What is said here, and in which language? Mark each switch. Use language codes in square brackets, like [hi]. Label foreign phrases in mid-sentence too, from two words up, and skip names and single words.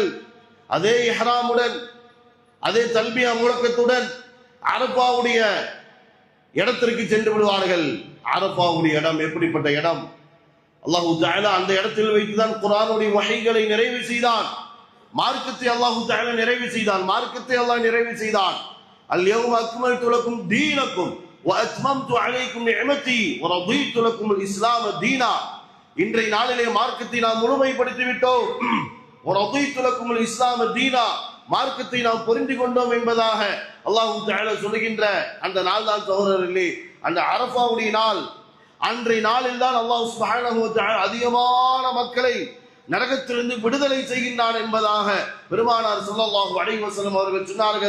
[ta] அதே இஹ்ராமுடன், அதே தல்பியா முழக்கத்துடன் அரஃபாவுடைய இடத்திற்கு சென்று விடுவார்கள். அரஃபாவுடைய இடம் எப்படிப்பட்ட இடம்? [ar] الله تعالى [ta] அந்த இடத்தில் வைத்துதான் குர்ஆனுடைய வஹீகளை நிறைவு செய்தான். மார்க்கத்தை [ar] الله تعالى [ta] நிறைவு செய்தான். மார்க்கத்தை அல்லாஹ் நிறைவு செய்தான். [ar] اليوم أكملت لكم دينكم, وَأَتْمَمْتُ عَلَيْكُمْ نِعْمَتِي وَرَضِيتُ لَكُمُ الْإِسْلَامَ دِينًا. [ta] இன்றைய நாளிலே மார்க்கத்தை நாம் முழுமைப்படுத்தி விட்டோம். [ar] وَرَضِيتُ لَكُمُ الْإِسْلَامَ دِينًا, [ta] மார்க்கத்தை நாம் புரிந்து கொண்டோம் என்பதாக [ar] الله تعالى [ta] சொல்கின்ற அந்த நாள் தான் சகோதரர்களே அந்த அரஃபாவுடைய நாள். அன்றைய நாளில் தான் [ar] الله سبحانه وتعالى [ta] அதிகமான மக்களை நரகத்திலிருந்து விடுதலை செய்கின்றான் என்பதாக பெருமானார் [ar] صلى الله عليه وسلم [ta] அவர்கள் சொன்னார்கள்.